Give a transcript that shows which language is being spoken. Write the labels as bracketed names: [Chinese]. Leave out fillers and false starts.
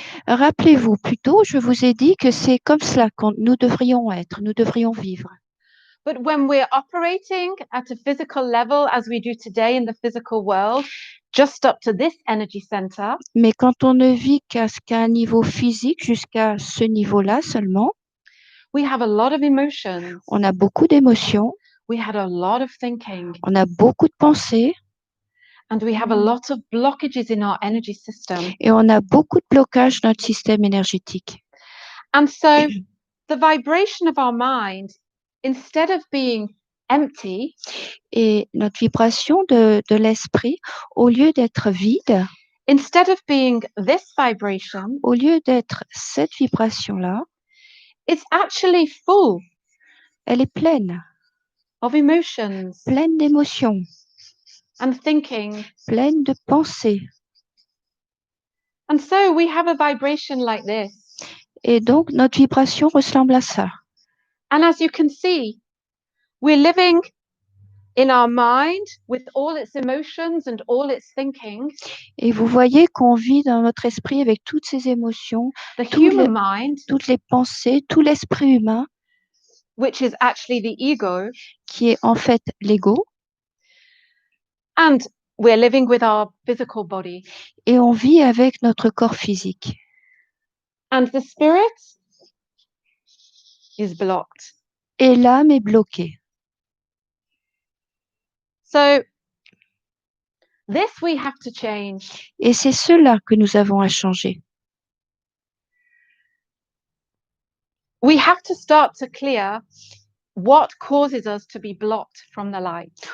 [French] Rappelez-vous, plus tôt, je vous ai dit que c'est comme cela que nous devrions être, nous devrions vivre. [English] But when we're operating at a physical level as we do today in the physical world, just up to this energy center, [French] Mais quand on ne vit qu'à un niveau physique, jusqu'à ce niveau-là seulement, [English] we have a lot of emotions. [French] on a beaucoup d'émotions, [English] We had a lot of thinking, [French] on a beaucoup de pensées [English] and we have a lot of blockages in our energy system. [French] et on a beaucoup de blocages dans notre système énergétique. [English] And so the vibration of our mind, instead of being empty, [French] Et notre vibration de l'esprit, au lieu d'être vide, [English] instead of being this vibration, [French] au lieu d'être cette vibration-là, [English] it's actually full [French] elle est pleine, [English] of emotions [French] pleine d'émotions, [English] and thinking. [French] pleine de pensées. [English] And so we have a vibration like this. [French] Et donc, notre vibration ressemble à ça. [English] And as you can see, we're living in our mind with all its emotions and all its thinking. [French] Et vous voyez qu'on vit dans notre esprit avec toutes ces émotions, [English] The human mind, [French] toutes les pensées, tout l'esprit humain, [English] which is actually the ego, [French] qui est en fait l'ego. [English] and we're living with our physical body. [French] Et on vit avec notre corps physique. [English] And the spirit is blocked. [French] Et l'âme est bloquée. [English] So this we have to change. [French] Et c'est cela que nous avons à changer. [English] We have to start to clear what causes us to be blocked from the light.